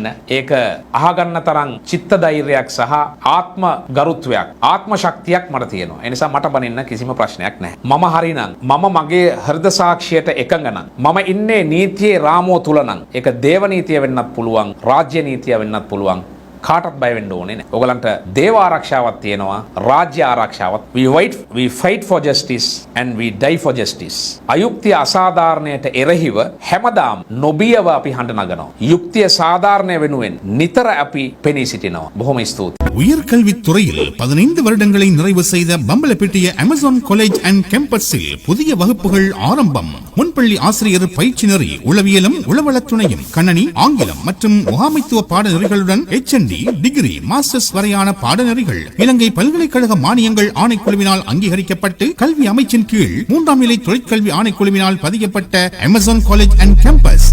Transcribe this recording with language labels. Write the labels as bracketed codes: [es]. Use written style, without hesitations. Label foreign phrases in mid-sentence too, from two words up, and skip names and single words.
[si] ඒක අහගන්න තරම් චිත්ත ධෛර්යයක් සහ ආත්ම ගරුත්වයක්, ආත්ම ශක්තියක් මට තියෙනවා. ඒ නිසා මට බනින්න කිසිම ප්‍රශ්නයක් නැහැ. මම හරිනම්, මම මගේ හෘද සාක්ෂියට එකඟ නම්, මම ඉන්නේ නීතියේ රාමුව තුල නම්, ඒක දේව නීතිය වෙන්නත් පුළුවන්, රාජ්‍ය නීතිය වෙන්නත් පුළුවන්. කාටත් බය වෙන්න ඕනේ නැහැ. ඔයගලන්ට දේව ආරක්ෂාවක් තියෙනවා, රාජ්‍ය ආරක්ෂාවක්. [en] We fight for justice and we die for justice. [si] අයුක්තිය අසාධාරණයට එරෙහිව හැමදාම නොබියව අපි හඬ නගනවා. යුක්තිය සාධාරණය වෙනුවෙන් නිතර අපි පෙනී සිටිනවා. බොහොම ස්තුතියි. [ta] உயர்கல்வித் துறையில் 15 வருடங்களை நிறைவு செய்த பம்பலப்பிட்டிய அமேசான் காலேஜ் அண்ட் கேம்பஸில் புதிய வகுப்புகள் ஆரம்பம். முன்பள்ளி ஆசிரியர் பயிற்சி நெறி, உளவியலும் உளவளத்துணையும், கணனி, ஆங்கிலம் மற்றும் முகாமைத்துவ பாடநெறிகளுடன் HND, டிகிரி, மாஸ்டர்ஸ் வரையான பாடநெறிகள் இலங்கை பல்கலைக்கழக மானியங்கள் ஆணைக்குழுவினால் அங்கீகரிக்கப்பட்டு கல்வி அமைச்சின் கீழ் 3ஆம் நிலை தொழிற்கல்வி ஆணைக்குழுவினால் பதியப்பட்ட அமேசான் காலேஜ் அண்ட் கேம்பஸ்.